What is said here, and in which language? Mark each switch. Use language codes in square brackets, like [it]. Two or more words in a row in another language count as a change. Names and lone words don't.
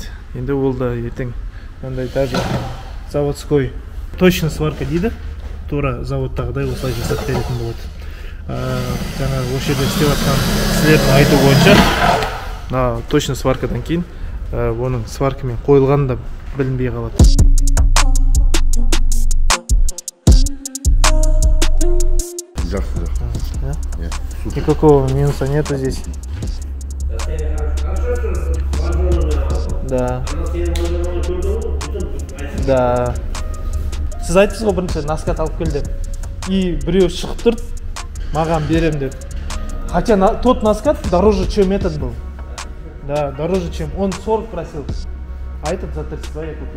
[kk] Енді ол да ертең мындай [ru] даже заводской точно сварка [kk] дейді. Тура заводтағыдай осылай жасап беретін болады. Жаңағы осы жерде істеп жатқан кісілердің айту бойынша точно сваркадан кейін оның сваркамен қойылғаны да білінбей қалады. [ru] Никакого минуса нету здесь. Да. Да. [kk] Сіз айттыңыз ғой бірінші наскат алып кел деп. И біреу шығып тұр, маған берем деп. [ru] Хотя тот наскат дороже, чем этот был. Да, дороже, чем. Он 40 просил. А этот за 32 я купил.